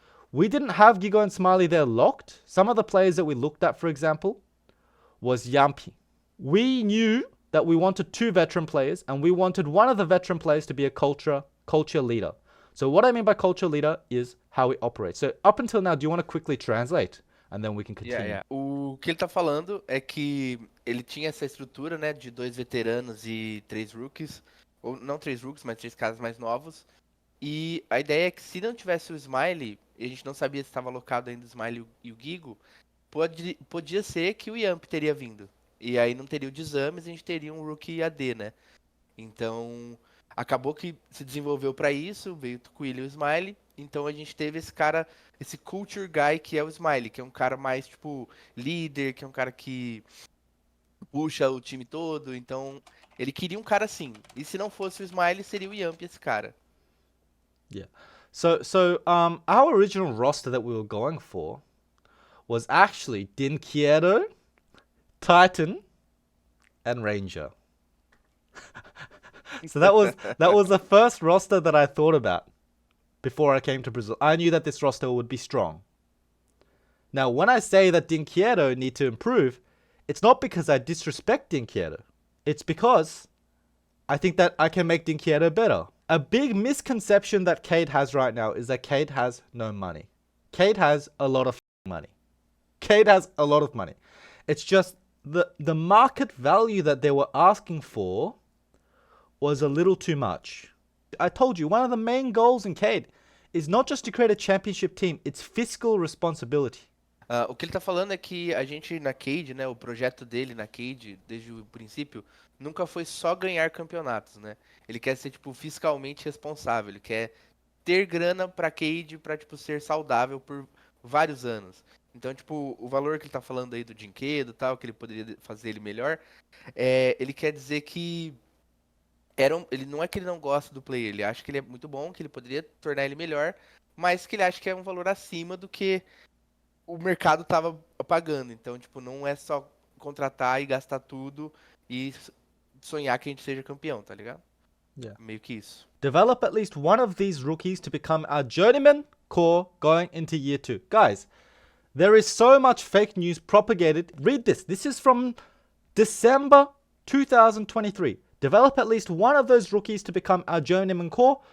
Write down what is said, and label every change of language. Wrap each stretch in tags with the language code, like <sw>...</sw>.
<en>We didn't have Gigo and Smiley there locked. Some of the players that we looked at, for example, was Yampi. We knew that we wanted 2 veteran players, and we wanted one of the veteran players to be a culture leader. So what I mean by culture leader is how we operate. So up until now, do you want to quickly translate? And then we can continue.</en> <pt>O que ele tá falando é que ele tinha essa estrutura, né, de 2 veteranos e 3 rookies. Ou não 3 rookies, mas 3 caras mais novos. E a ideia é que se não tivesse o Smiley, e a gente não sabia se estava alocado ainda o Smiley e o Gigo, podia ser que o Yamp teria vindo. E aí não teria o de exames, a gente teria um rookie AD, né? Então, acabou que se desenvolveu para isso, veio o Tucuila e o Smiley. Então a gente teve esse cara, esse culture guy que é o Smiley, que é um cara mais, tipo, líder, que é um cara que puxa o time todo. Então, ele queria um cara assim. E se não fosse o Smiley, seria o Yamp esse cara.</pt> <en>Yeah. So our original roster that we were going for was actually Dinqueiro, Titan, and Ranger. So that was the first roster that I thought about before I came to Brazil. I knew that this roster would be strong. Now, when I say that Dinqueiro need to improve, it's not because I disrespect Dinqueiro. It's because I think that I can make Dinqueiro better. A big misconception that Cade has right now is that Cade has no money. Cade has a lot of money. Cade has a lot of money. It's just the market value that they were asking for was a little too much. I told you, one of the main goals in Cade is not just to create a championship team, it's fiscal responsibility.</en> <pt>O que ele tá falando é que a gente na Cade, né, o projeto dele na Cade, desde o princípio, nunca foi só ganhar campeonatos, né? Ele quer ser, tipo, fiscalmente responsável, ele quer ter grana pra Cade, pra, tipo, ser saudável por vários anos. Então, tipo, o valor que ele tá falando aí do Dinquedo e tal, que ele poderia fazer ele melhor, ele quer dizer que ele não é que ele não gosta do player, ele acha que ele é muito bom, que ele poderia tornar ele melhor, mas que ele acha que é um valor acima do que o mercado tava pagando. Então, tipo, não é só contratar e gastar tudo e sonhar que a gente seja campeão, tá ligado?</pt> <en>Yeah.</en> <pt>Meio que isso.</pt> <en>Develop at least one of these rookies to become our journeyman core going into year 2. Guys, there is so much fake news propagated. Read this. This is from December 2023. Develop at least one of those rookies to become our journeyman core.</en>